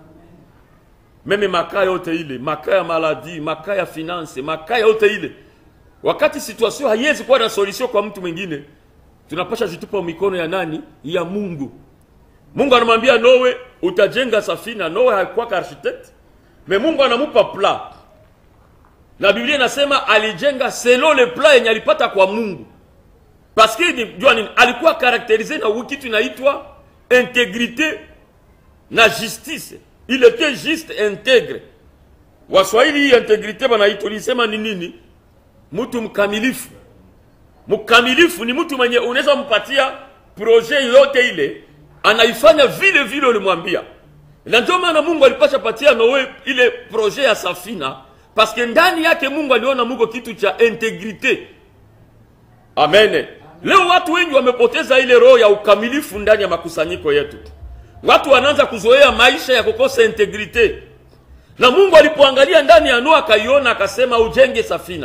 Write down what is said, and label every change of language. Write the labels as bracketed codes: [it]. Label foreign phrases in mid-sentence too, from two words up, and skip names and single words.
[sw] Meme makaa yote ile, makaa ya maladi, makaa ya finance, makaa yote ile, wakati situation haiwezi kuwa na solution kwa mtu mwingine, tunapasha jitupa mikono ya nani? Ya Mungu. Mungu anamwambia Noe, utajenga safina. Noe hakuwa architect, mais Mungu anamupa plan. Na Biblia inasema alijenga [fr] selon le plan [sw] yenye alipata kwa Mungu. [fr] Parce que [sw] jua nini? Alikuwa caractérisé na kitu inaitwa intégrité na justice. [fr] Il était juste intègre. [sw] Waswahili hii intégrité banaitwa lisema ni nini? Mtu mkamilifu. Mkamilifu ni mtu mwenye unaweza mpatia projet yote ile, anaifanya vile vile ulimwambia. Na ndio maana Mungu alipasha patia Noe ile projet ya safina, [fr] parce que [sw] ndani yake Mungu aliona Mungu kitu cha integrite. Amen. Leo watu wengi wamepoteza ile roho ya ukamilifu ndani ya makusanyiko yetu. Watu wanaanza kuzoea maisha ya kukosa integrite. Na Mungu alipoangalia ndani ya Noa akaiona, akasema ujenge safina.